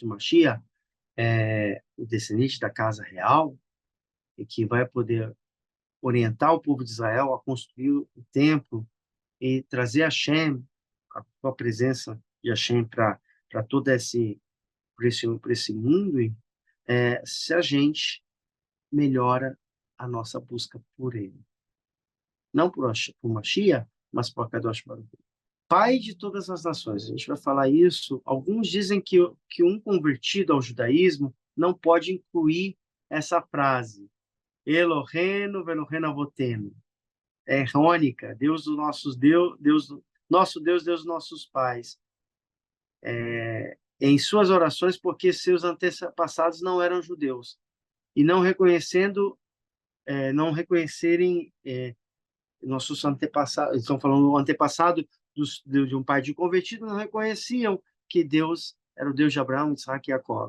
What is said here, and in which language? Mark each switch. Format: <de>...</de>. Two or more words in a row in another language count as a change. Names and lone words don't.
<pt>Mashiach, o descendente da casa real, e que vai poder orientar o povo de Israel a construir o templo e trazer Hashem, a presença de Hashem para todo esse mundo, se a gente melhora a nossa busca por ele. Não por Mashiach, mas por</pt> <he>קדוש ברוך הוא.</he> <pt>Pai de todas as nações. A gente vai falar isso. Alguns dizem que um convertido ao judaísmo não pode incluir essa frase.</pt> <he>אלוהינו ואלוהי אבותינו.</he> <pt>É irônica. Deus dos nossos nosso Deus, Deus dos nossos pais. Em suas orações, porque seus antepassados não eram judeus. E não reconhecerem nossos antepassados, estão falando o antepassado de um pai de convertido, não reconheciam que Deus era o Deus de Abraão, Isaac e Jacó.</pt>